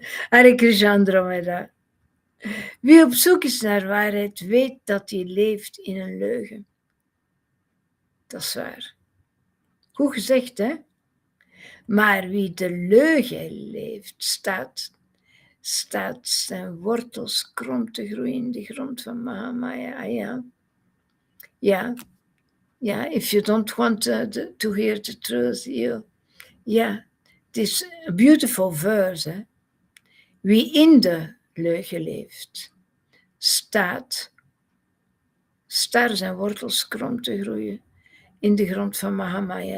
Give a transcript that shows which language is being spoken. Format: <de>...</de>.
<nl>Hare Krishna, Andromeda. Wie op zoek is naar waarheid, weet dat hij leeft in een leugen. Dat is waar. Goed gezegd, hè? Maar wie de leugen leeft, staat zijn wortels krom te groeien in de grond van Mahamaya. Ja. Ja.</nl> <en>Yeah, if you don't want to hear the truth, this a beautiful verse. Hè?</en> <nl>Wie in de leugen leeft, staat zijn wortels krom te groeien in de grond van Mahamaya.</nl>